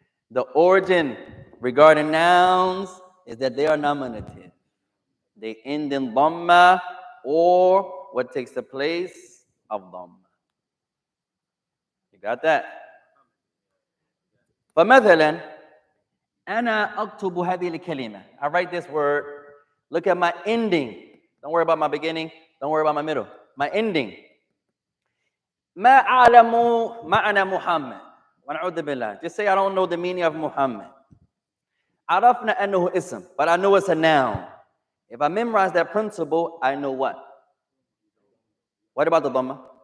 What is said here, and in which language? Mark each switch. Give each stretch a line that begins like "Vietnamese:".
English: The origin regarding nouns is that they are nominative. They end in dhamma, or what takes the place of dhamma. You got that?
Arabic: فمثلا أنا أكتب هذه الكلمة.
English: I write this word. Look at my ending. Don't worry about my beginning. Don't worry about my middle. My ending.
Arabic: ما أعلم معنى محمد. ونعوذ بالله.
English: Just say I don't know the meaning of Muhammad.
Arabic: عرفنا أنه اسم,
English: but I know it's a noun. If I memorize that principle, I know what? What about the dhamma?